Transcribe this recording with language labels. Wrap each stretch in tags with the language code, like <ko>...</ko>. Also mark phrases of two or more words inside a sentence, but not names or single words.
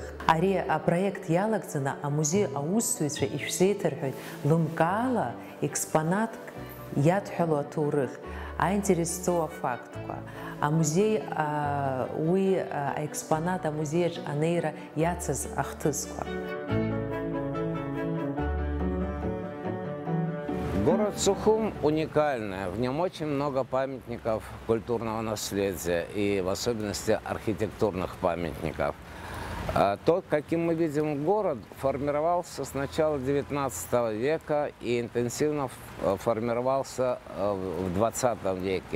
<ab>Ари апроект иалагӡаны амузеи аусзуҩцәа ишәзеиҭарҳәоит лымкаала експонатк иадҳәало аҭоурых, аинтересҵоу афактқәа. Амузеи уи аекспонат амузеиаҿ анеира иацыз ахҭысқәа.</ab> <ru>Город Сухум уникальный, в нем очень много памятников культурного наследия и в особенности архитектурных памятников. То, каким мы видим город, формировался с начала XIX века и интенсивно формировался в XX веке.</ru>